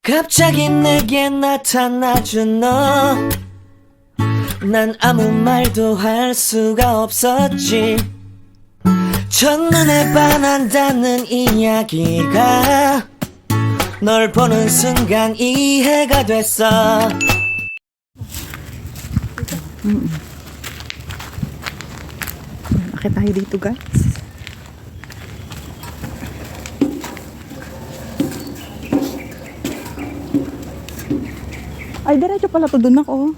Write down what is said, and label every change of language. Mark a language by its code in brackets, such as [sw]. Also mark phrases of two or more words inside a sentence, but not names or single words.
[ko] 갑자기 내게 나타나준 너, 난 아무 말도 할 수가 없었지. 첫눈에 반한다는 이야기가 널 보는 순간 이해가 됐어. [tl] Akit tayo dito, guys. Ay, diretso pala to dun ako.